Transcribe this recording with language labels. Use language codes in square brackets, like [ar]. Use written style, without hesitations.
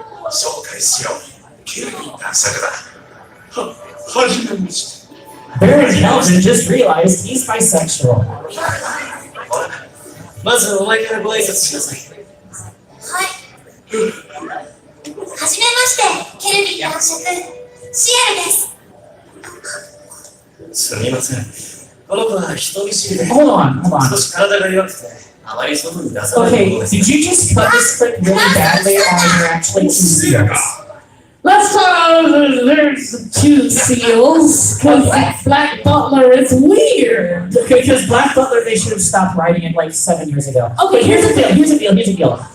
[ja] 紹介しよう。ケルビン探索だ。はじめまして。 [en] Baron Kelvin just realized he's bisexual. [ja] まずお前からご挨拶しなさい。はい。はじめまして、ケルビン男爵、シエルです。すみません。この子は人見知りで、 [en] Hold on. [ja] 少し体が弱くて、あまり外に出さないも [en] Okay, [ja] のです。 [en] did you just cut this clip really badly or you're actually too serious? Let's talk about there's 2 seals, because Black Butler is weird. Because Black Butler, they should have stopped writing it like 7 years ago. Okay, But here's the deal.